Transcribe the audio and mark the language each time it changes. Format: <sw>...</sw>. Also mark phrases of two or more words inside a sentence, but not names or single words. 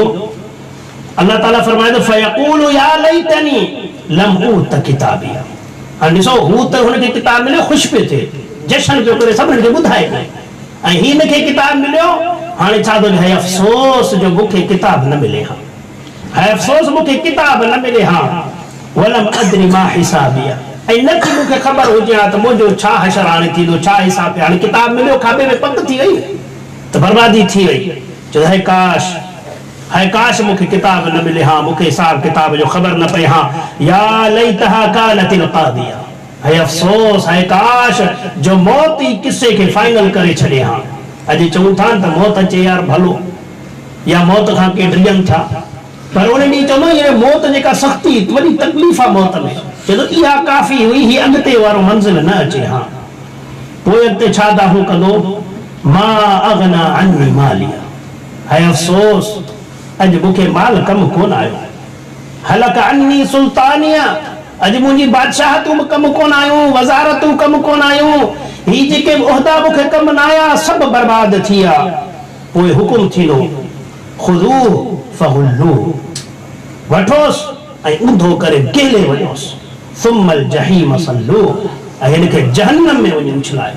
<sd>अल्लाह ताला फरमाए थो</sd> <ar>فيقول يا ليتني لم أوت كتابيه.</ar> <sd>हाणे ॾिसो, हू त हुनखे किताब मिलियो, ख़ुशि पियो थिए, जशन पियो करे, सभिनी खे ॿुधाए पियो, ऐं हिनखे किताब मिलियो, हाणे छा थो चए? अफ़सोस जो मूंखे किताब न मिले हा, हाणे अफ़सोस मूंखे किताब न मिले हा,</sd> <ar>ولم أدر ما حسابيه,</ar> <sd>ऐं न की मूंखे ख़बर हुजे हा त मुंहिंजो छा हशर हाणे थींदो, छा हिसाब आहे। हाणे किताब मिलियो, खाॿे में पक थी वई त बर्बादी थी वई। चयो है काश मूंखे किताब न मिले हा, मूंखे हिसाब किताब जो ख़बर न पए हा।</sd> <ar>يا ليتها كانت القاضية,</ar> <sd>है अफ़सोस, है काश जो मौत ई किसे खे फाइनल करे छॾे हा। अॼु चऊं था त मौत अचे यार भलो, या मौत खां के डिॼनि था, पर उन ॾींहुं चवंदो ये मौत जेका सख़्ती वॾी तकलीफ़ आहे मौत में, चवंदो इहा काफ़ी हुई, हीअ अॻिते वारो मंज़िल न अचे हा। पोइ अॻिते छा दाहो कंदो?</sd> <ar>ما أغنى عني ماليه,</ar> <sd>है अफ़सोस अॼु मूंखे माल कमु कोन आयो।</sd> <ar>هلك عني سلطانيه,</ar> <sd>अॼु मुंहिंजी बादशाहतूं बि कमु कोन आयूं, वज़ारतूं कमु कोन आयूं, ही जेके उहिदा मूंखे कमु न आया सभु बर्बाद थी विया। पोइ हुकुम थींदो</sd> <ar>خذوه فغلوه,</ar> <sd>वठोसि ऐं ऊंधो करे गेले वञोसि,</sd> <ar>ثم الجحيم صلوه,</ar> <sd>ऐं हिनखे जहन्नम में वञी उछलायो।</sd>